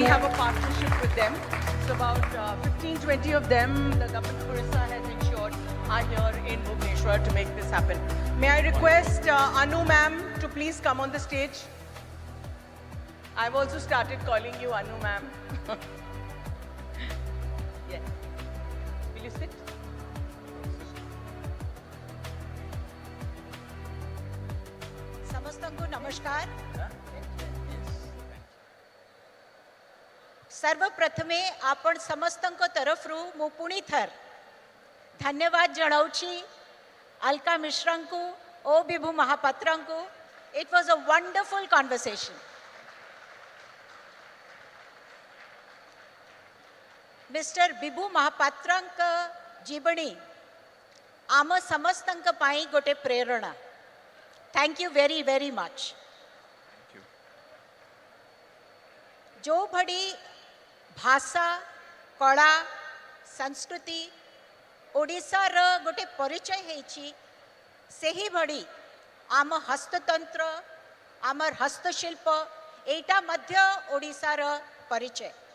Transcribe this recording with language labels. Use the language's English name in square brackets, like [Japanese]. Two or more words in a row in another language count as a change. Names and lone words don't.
[English] We have a partnership with them. So about 15, 20 of them, the government of Odisha has ensured are here in Bhubaneswar to make this happen. May I request Anu ma'am to please come on the stage? I've also started calling you Anu ma'am. Yes. Will you sit? [Odia] ସମସ୍ତଙ୍କୁ ନମସ୍କାର ସର୍ବପ୍ରଥମେ ଆପଣ ସମସ୍ତଙ୍କ ତରଫରୁ ମୁଁ ପୁଣି ଥର ଧନ୍ୟବାଦ ଜଣାଉଛି ଅଲକା ମିଶ୍ରଙ୍କୁ ଓ ବିଭୁ ମହାପାତ୍ରଙ୍କୁ [English] It was a wonderful conversation [Odia] ମିଷ୍ଟର ବିଭୁ ମହାପାତ୍ରଙ୍କ ଜୀବନୀ ଆମ ସମସ୍ତଙ୍କ ପାଇଁ ଗୋଟେ ପ୍ରେରଣା [English] Thank you very very much Thank you. [Odia] ଯୋ ଭଳି ଭାଷା କଳା ସଂସ୍କୃତି ଓଡ଼ିଶା ର ଗୋଟେ ପରିଚୟ ହେଉଛି ସେହି ଭଳି ଆମ ହସ୍ତତନ୍ତ୍ର ଆମର ହସ୍ତଶିଳ୍ପ ଏଟା ମଧ୍ୟ ଓଡ଼ିଶା ର ପରିଚୟ